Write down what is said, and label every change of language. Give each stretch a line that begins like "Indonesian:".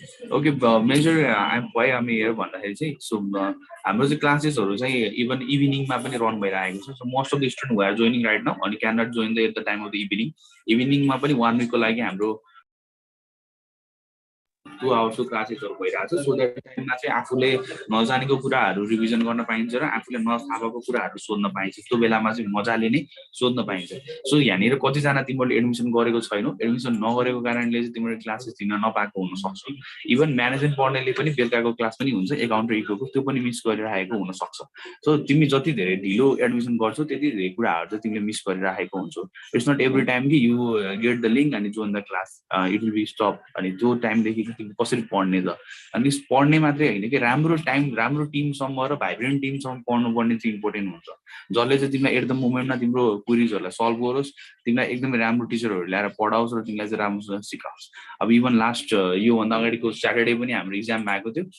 English: Okay, major why I'm here
Nepali: भन्दाखेरि चाहिँ so हाम्रो चाहिँ क्लासेसहरु चाहिँ इभन इभिनिङमा पनि रन भइरहेको छ.
English: So most of the students who are joining right now and cannot join at the time of the evening.
Nepali: इभिनिङमा पनि 1 week को लागि हाम्रो 2 hours को क्लासेसहरु भइरहेछ.
English: so that
Nepali: टाइममा चाहिँ आफूले नजानेको कुराहरु रिभिजन गर्न पाइन्छ र आफूले नथाहाको कुराहरु सोध्न पाइन्छ. त्यो बेलामा चाहिँ मजाले नै सोध्न पाइन्छ. सो यहाँनिर कति जना तिमीले एडमिसन गरेको छैनौ, एडमिसन नगरेको कारणले चाहिँ तिम्रो क्लासेस दिन नपाएको हुन सक्छ. इभन म्यानेजमेन्ट पढ्नेले पनि बेलुकाको क्लास पनि हुन्छ, एकाउन्ट र इकोको त्यो पनि मिस गरिरहेको हुन सक्छ. सो तिमी जति धेरै ढिलो एडमिसन गर्छौ त्यति धेरै कुराहरु चाहिँ तिमीले मिस गरिरहेको हुन्छौ.
English: It's not every time कि you get the link अनि join the class, it will be stop.
Nepali: अनि त्यो टाइमदेखि तिमी कसरी पढ्ने त? अनि पढ्ने मात्रै हैन कि राम्रो टाइम, राम्रो टिमसँग र भाइब्रेन्ट टिमसँग पढ्नुपर्ने चाहिँ इम्पोर्टेन्ट हुन्छ. जसले चाहिँ तिमीलाई
English: at the
Nepali: मोमेन्टमा तिम्रो क्वेरीजहरुलाई सल्भ गरोस्, तिमीलाई एकदमै राम्रो टिचरहरु ल्याएर पढाओस् र तिमीलाई चाहिँ राम्रोसँग सिकाओस्. अब इभन लास्ट यो भन्दा अगाडिको स्याटरडे पनि हाम्रो एक्जाम भएको थियो.